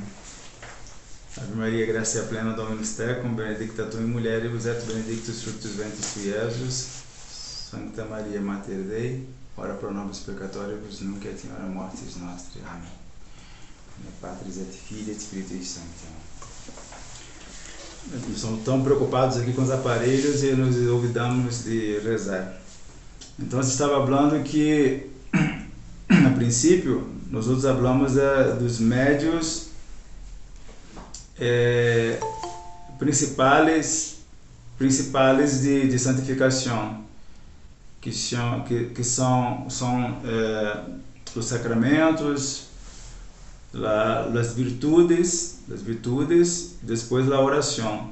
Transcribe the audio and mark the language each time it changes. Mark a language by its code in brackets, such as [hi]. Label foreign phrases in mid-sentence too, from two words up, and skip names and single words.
[la] Ave Maria, gracia plena, Dominus tecum, benedicta tu in mulieribus et benedictus fructus ventris tui, Iesus. Sancta Maria, Mater Dei, ora pro nobis peccatoribus, nunc et in hora mortis nostri. [pt] Amém. [la] Patris et Filii et Spiritui Sancti. [pt] Estamos tão preocupados aqui com os aparelhos e nos olvidamos de rezar. Então, você estava falando que, a princípio, nós outros falamos dos médios principais de santificação, que são os sacramentos, as virtudes, depois a oração.